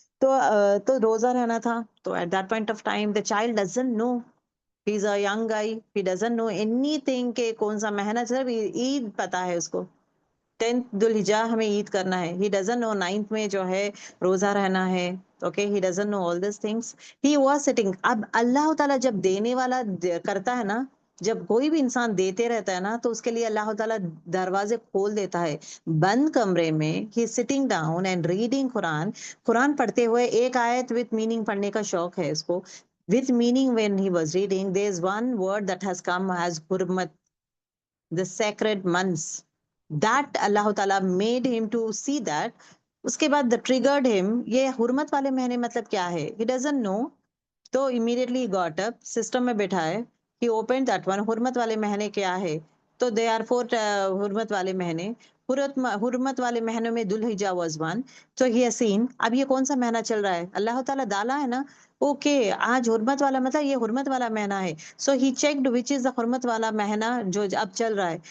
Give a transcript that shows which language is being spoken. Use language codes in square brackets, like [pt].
[ur] تو روزہ رہنا تھا. تو [en] at that point of time the child doesn't know, he is a young guy, he doesn't know anything [ur] کہ کون سا مہینہ, صرف عید پتا ہے اس کو, 10th ذوالحجہ ہمیں عید کرنا ہے. [en] he doesn't know 9th [ur] میں جو ہے روزہ رہنا ہے, [en] okay, he doesn't know all these things. he was sitting. [ur] اب اللہ تعالیٰ جب دینے والا کرتا ہے نا, جب کوئی بھی انسان دیتے رہتا ہے نا, تو اس کے لیے اللہ تعالیٰ دروازے کھول دیتا ہے. بند کمرے میں [en] he is sitting down and reading [ur] قرآن, قرآن پڑھتے ہوئے, ایک آیت [en] with meaning [ur] پڑھنے کا شوق ہے اس کو. [en] with meaning when he was reading, there is one word that has come as hurmat, the sacred months, that Allah Taala made him to see that. [ur] اس کے بعد [en] the triggered him, [ur] یہ حرمت والے مہینے مطلب کیا ہے, [en] he doesn't know. تو immediately he got up, system [ur] میں بیٹھا ہے, [en] he opened that one. [ur] حرمت والے مہینے کیا ہے, تو [en] they are 4 [ur] حرمت والے مہینے. حرمت والے مہینوں میں ذوالحجہ [en] was one. [ur] تو [en] he has seen, [ur] اب یہ کون سا مہینہ چل رہا ہے, اللہ تعالیٰ ڈالا ہے نا, اوکے آج حرمت والا مطلب یہ حرمت والا مہینہ ہے. [en] so he checked which is the [ur] حرمت والا مہینہ جو اب چل رہا ہے.